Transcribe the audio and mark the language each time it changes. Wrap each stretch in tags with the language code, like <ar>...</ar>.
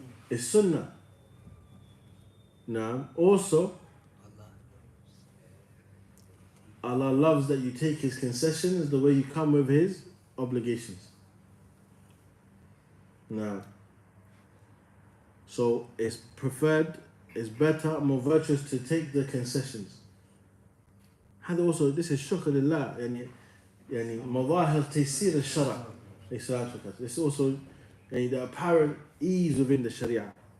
<en>It's sunnah. Now, also, Allah loves that you take His concessions the way you come with His obligations. Now, so it's preferred, it's better, more virtuous to take the concessions.</en> <ar>هذا</ar> <en>also, this is</en> <ar>شكر لله يعني مظاهر تيسير الشرع.</ar> <en>This is also the apparent ease within the Sharia.</en>